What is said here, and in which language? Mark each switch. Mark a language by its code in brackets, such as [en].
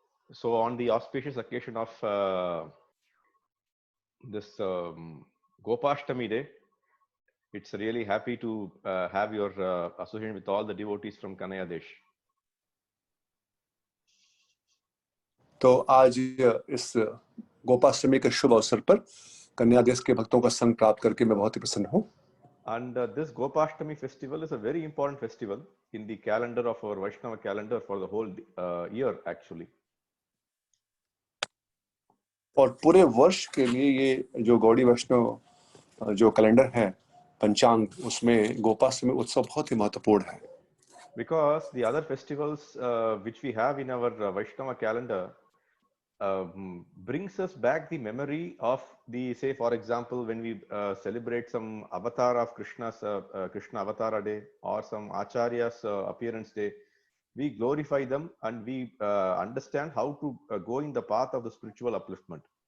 [en] So on the auspicious occasion of this Gopashtami day, it's really happy to have your association with all the devotees from Kanaya Desh. [hi] तो आज इस गोपाष्टमी के शुभ अवसर पर कन्या देश के भक्तों का संग प्राप्त करके मैं बहुत ही प्रसन्न हूँ. [en] And this Gopashtami festival is a very important festival in the calendar of our Vaishnava calendar for the whole year actually. [hi] और पूरे वर्ष के लिए ये जो गौड़ी वैष्णव जो कैलेंडर है पंचांग, उसमें गोपाष्टमी उत्सव बहुत ही महत्वपूर्ण है. [en] Because the other festivals which we have in our Vaishnava calendar brings us back the memory of the, say for example, when we celebrate some avatar of Krishna's Krishna Avatara Day or some Acharya's appearance day, we glorify them and we understand how to go in the path of the spiritual upliftment.